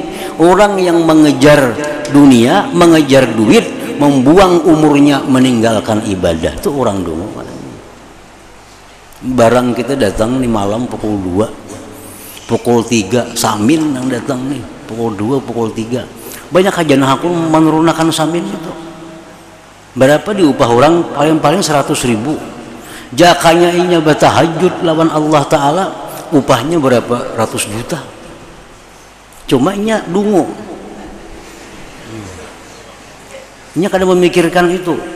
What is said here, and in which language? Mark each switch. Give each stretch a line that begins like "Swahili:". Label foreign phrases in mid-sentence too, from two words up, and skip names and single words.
Indonesian: Orang yang mengejar dunia, mengejar duit, membuang umurnya meninggalkan ibadah, itu orang dungu.
Banjar: Barang kita datang nih malam pukul 2, pukul 3 samin yang datang nih pukul 2, pukul 3. Banyak hajana aku menurunkan samin itu. Berapa diupah orang?
Indonesian: Paling-paling 100.000.
Banjar: Jakanya inya bertahajud lawan Allah Ta'ala, upahnya berapa ratus juta. Cuma inya dungu. Inya kadang memikirkan itu.